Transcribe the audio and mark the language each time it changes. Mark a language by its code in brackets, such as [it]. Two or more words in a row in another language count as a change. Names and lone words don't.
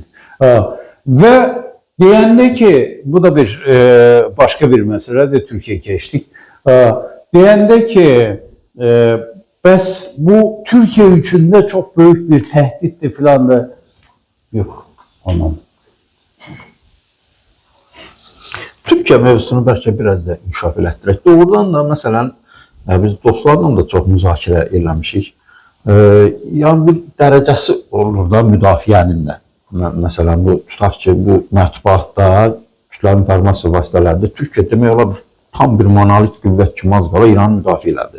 [tr] Ve deyəndə ki bu da bir başka bir mesele de Türkiye geçtik. Deyəndə ki bəs bu Türkiye için de çok büyük bir tehdittir filan da yok. [az] Anladım. Türkiye mövzusunu bəlkə biraz da inkişaf elətdirək. Doğrudan da məsələn biz dostlarla da çox müzakirə eləmişik. Yəni bir dərəcəsi olur da müdafiənin də. Məsələn bu tutaq ki bu mətbuatda, kütləvi informasiya vasitələrində Türkiyə demək olar tam bir monolit qüvvət kimi az qala İranı müdafiə elədi.